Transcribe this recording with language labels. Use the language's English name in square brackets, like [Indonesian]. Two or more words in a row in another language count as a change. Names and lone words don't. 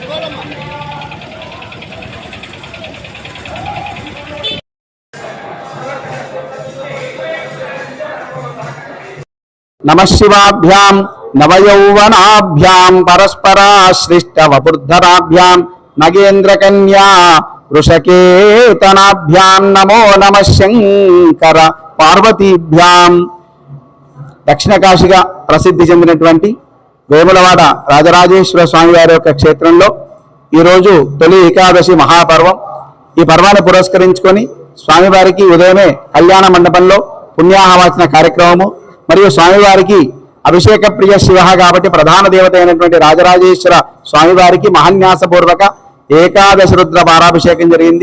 [Sanskrit] नमः शिवाभ्यां नवयौवनाभ्यां परस्पराश्लिष्टवपुर्धराभ्यां नगेन्द्रकन्या वृषकेतनाभ्यां नमो नमः शंकर पार्वतीभ्यां। [Telugu] దక్షిణ కాశీగా ప్రసిద్ధి చెందినటువంటి వేములవాడ రాజరాజేశ్వర స్వామి వారి యొక్క క్షేత్రంలో ఈరోజు తొలి ఏకాదశి మహాపర్వం. ఈ పర్వాన్ని పురస్కరించుకొని స్వామివారికి ఉదయమే కళ్యాణ మండపంలో పుణ్యాహవాచన కార్యక్రమము మరియు స్వామివారికి అభిషేక ప్రియ శివ కాబట్టి ప్రధాన దేవత అయినటువంటి రాజరాజేశ్వర స్వామివారికి మహాన్యాసపూర్వక ఏకాదశి రుద్ర పారాభిషేకం జరిగింది.